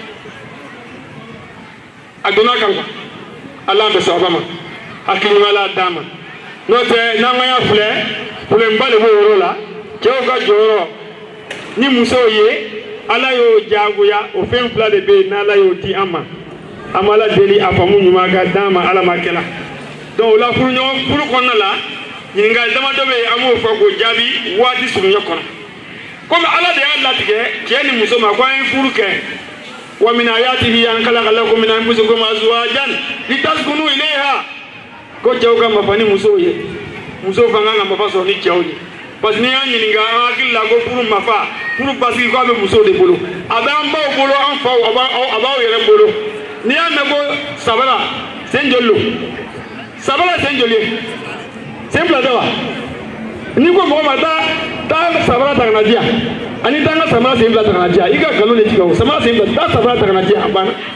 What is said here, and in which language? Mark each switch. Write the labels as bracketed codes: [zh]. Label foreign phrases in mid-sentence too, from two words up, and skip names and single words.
[bm] a donna kan quoi ala bɛ sababa ma hakilima la d'a ma n'o tɛ n'an ka y'a filɛ problème-ba de b'o yɔrɔ la cɛw ka jɔyɔrɔ ni musow ye ala y'o jagoya o fɛn fila de bɛ yen n'ala y'o di an ma an b'ala deli a faamu ɲuman ka d'an ma ala ma kɛla donc o la furu kɔnɔna la ɲininkali damadɔ bɛ yen an b'o fɔ k'o jaabi waati surunya kɔnɔ komi ala de y'a latigɛ cɛ ni muso ma ko an ye furu kɛ [ar] ومن آياته أن خلق لكم من أنفسكم أزواجا لتسكنوا إليها [bm] ko cɛw ka mafa ni musow ye musow fana kan ka mafa sɔrɔ ni cɛw ye parce que n'i y'a ɲininka an hakili la ko furu mafa furu basigi ko a bɛ musow de bolo a bɛ an baw bolo an faw a b'aw yɛrɛ bolo n'i y'a mɛn ko sabara sen joli don sabara sen joli ye sen fila tɛ wa n'i ko mɔgɔ ma taa sabara ta ka na di yan ani taa n ka samara sen fila ta ka na di yan i ka nkalon de tigɛ o samara sen fila taa sabara ta ka na di yan a banna